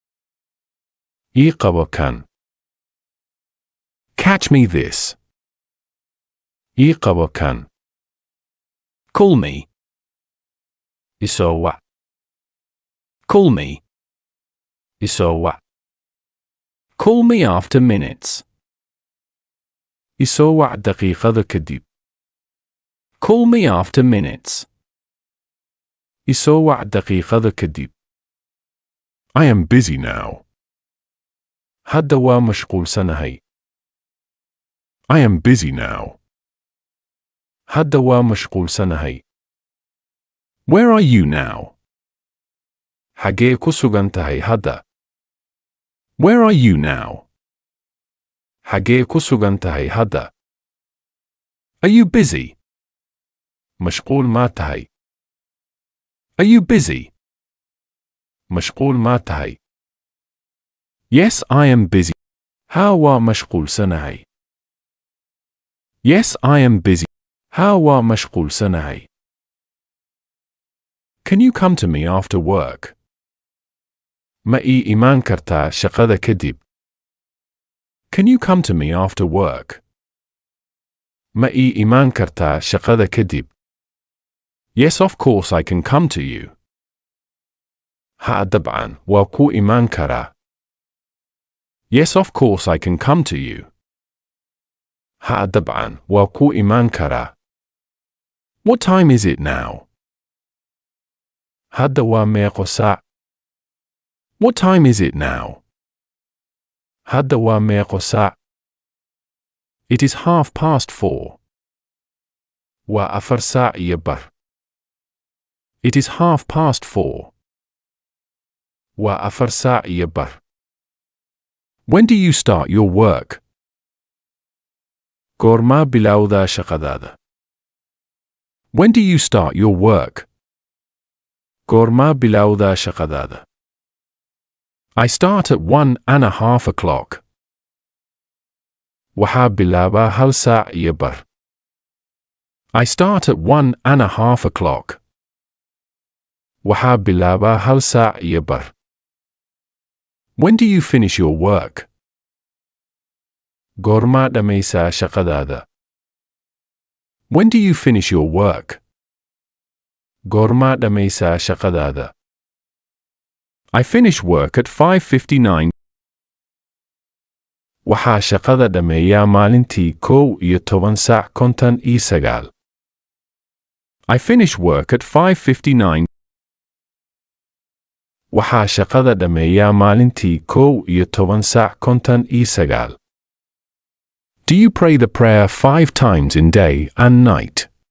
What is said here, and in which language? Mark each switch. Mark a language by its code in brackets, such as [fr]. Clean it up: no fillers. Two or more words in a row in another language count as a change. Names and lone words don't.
[so] Iqabo kan. [en] Catch me this. [so] Iqabo kan. [en] Call me. Isowa. Call me. Isowa. Call me after minutes. [so] Isowa daqiiqada kadib. [en] Call me after minutes. [so] Isowa daqiiqada kadib. [en] I am busy now. [so] Hadda waa mashquulsanahay. [en] I am busy now. [so] Hadda waa mashquulsanahay. [en] Where are you now? [so] Xagee ku sugan tahay hadda? [en] Where are you now? [so] Xagee ku sugan tahay hadda? [en] Are you busy? [so] Mashquul ma tahay? [en] Are you busy? [so] Mashquul ma tahay? [en] Yes, I am busy. [so] Haa waa mashquulsanahay. [en] Yes, I am busy. [so] Haa waa mashquulsanahay. [en] Can you come to me after work? [so] Ma ii imaan kartaa shaqada kadib? [en] Can you come to me after work? [so] Ma ii imaan kartaa shaqada kadib? [en] Yes, of course I can come to you. [so] Haa dabcan waa ku imaan karaa. [en] Yes, of course I can come to you. [so] Haa dabcan waa ku imaan karaa. [en] What time is it now? [so] Hadda waa meeqo saac? [en] What time is it now? [so] Hadda waa meeqo saac? [en] It is 4:30. [so] Waa afar saac iyo bar. [en] It is 4:30. [so] Waa afar saac iyo bar. [en] When do you start your work? [so] Goormaa bilowdaa shaqadaada? [en] When do you start your work? [so] Goormaa bilowdaa shaqadaada? [en] I start at 1:30 o'clock. [so] Waxaa bilaabaa hal saac iyo bar. [en] I start at 1:30 o'clock. [so] Waxaa bilaabaa hal saac iyo bar. [en] When do you finish your work? [so] Goormaa dhammaysaa shaqadaada? [en] When do you finish your work? [so] Goormaa dhammaysaa shaqadaada? [en] I finish work at 5:59. [so] Waxaa shaqada dhammeeyaa maalintii 11:59. [en] I finish work at 5:59. [so] Waxaa shaqada dhammeeyaa maalintii 11:59. [en] Do you pray the prayer 5 times in day and night?